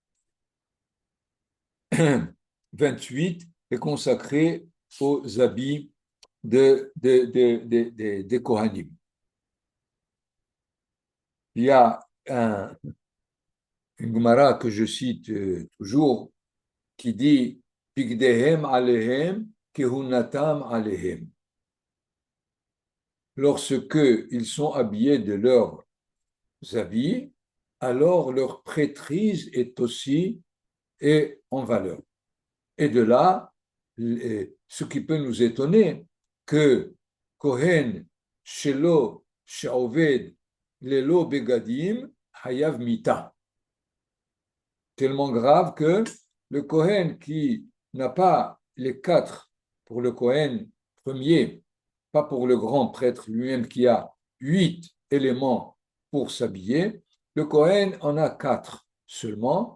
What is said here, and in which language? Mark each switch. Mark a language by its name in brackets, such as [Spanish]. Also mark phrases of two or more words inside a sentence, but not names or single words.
[French] 28 est consacré aux habits des Kohanim. Il y a une Gemara que je cite toujours qui dit [Hebrew] בגדיהם עליהם כהונתם עליהם. [French] Lorsque ils sont habillés de leurs habits, alors leur prêtrise est aussi en valeur. Et de là, ce qui peut nous étonner, que [Hebrew] כהן שלא שעובד ללא בגדים חייב מיתה. [French] Tellement grave que le Kohen qui n'a pas les 4 pour le Kohen premier, pas pour le grand prêtre lui-même qui a 8 éléments pour s'habiller, le Kohen en a 4 seulement.